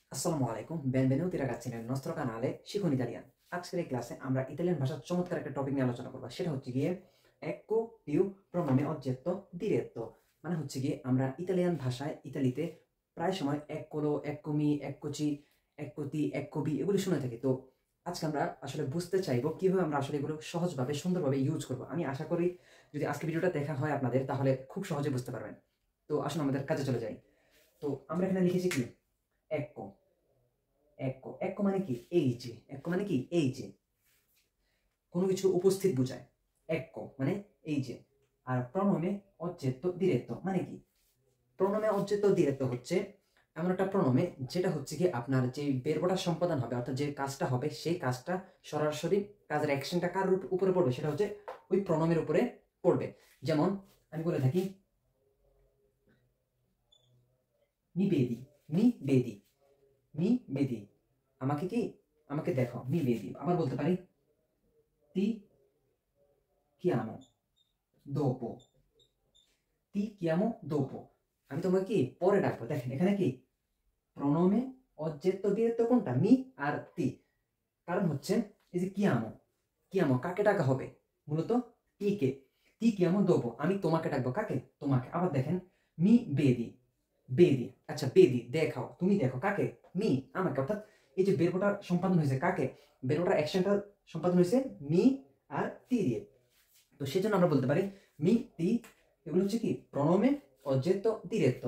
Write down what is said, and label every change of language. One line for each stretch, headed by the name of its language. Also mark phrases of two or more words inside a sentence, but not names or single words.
Arabic: Assalamu alaikum,
Italian: benvenuti ragazzi nel nostro canale শিখুন ইতালিয়ান।
Bangla: আজকের এই ক্লাসে আমরা ইতালিয়ান ভাষার চমৎকার একটা টপিক নিয়ে আলোচনা করব। সেটা হচ্ছে গিয়ে
Italian: ecco più pronome oggetto diretto।
Bangla: মানে হচ্ছে গিয়ে আমরা ইতালিয়ান ভাষায় ইতালিতে প্রায় সময়
Italian: eccolo, eccomi, eccoci, eccoti, eccovi
Bangla: এগুলো শুনে থাকি। তো আজকে আমরা আসলে বুঝতে চাইবো কিভাবে আমরা আসলে এগুলো সহজভাবে সুন্দরভাবে ইউজ করব। আমি আশা করি যদি আজকে ভিডিওটা দেখা হয় আপনাদের তাহলে খুব সহজে বুঝতে পারবেন। তো আসুন আমাদের কাজে চলে যাই। তো আমরা এখানে লিখেছি কি
Italian: ecco ecco ecco
Bangla: মানে কি এই যে ecco মানে কি এই যে কোনো কিছু উপস্থিত বোঝায় ecco মানে এই যে আর
Italian: pronome oggetto diretto
Bangla: মানে কি
Italian: pronome oggetto diretto
Bangla: হচ্ছে এমন একটা প্রনোমে যেটা হচ্ছে কি আপনার যে বেরবটা সম্পাদন হবে অর্থাৎ যে কাজটা হবে সেই কাজটা সরাসরি কাজের অ্যাকশনটা কার উপরে পড়বে সেটা হচ্ছে ওই প্রনোমের উপরে পড়বে। যেমন আমি বলে থাকি
Italian: mi vedi mi vedi mi vedi
Bangla: আমাকে কি আমাকে দেখো
Italian: mi vedi.
Bangla: আবার বলতে পারি
Italian: ti chiamo dopo ti chiamo dopo
Bangla: আমি তোমাকে কি পরে ডাকবো। দেখেন এখানে কি
Italian: pronome object diretto
Bangla: কোনটা মি আর তি। কারণ হচ্ছে এই যে
Italian: chiamo chiamo
Bangla: কাকে ডাকা হবে মূলত টি কে
Italian: ti chiamo dopo
Bangla: আমি তোমাকে ডাকবো কাকে তোমাকে। আবার দেখেন
Italian: mi vedi vedi
Bangla: আচ্ছা বেদি দেখাও তুমি দেখো কাকে মি আমাকে। অর্থাৎ এই যে বেরবোটা সম্পাদন হয়েছে কাকে বেরবোটার অ্যাকশনটা সম্পাদন হয়েছে মি আর তি দিয়ে। তো সেজন্য আমরা বলতে পারি
Italian: mi ti
Bangla: এগুলো হচ্ছে কি
Italian: pronome object diretto.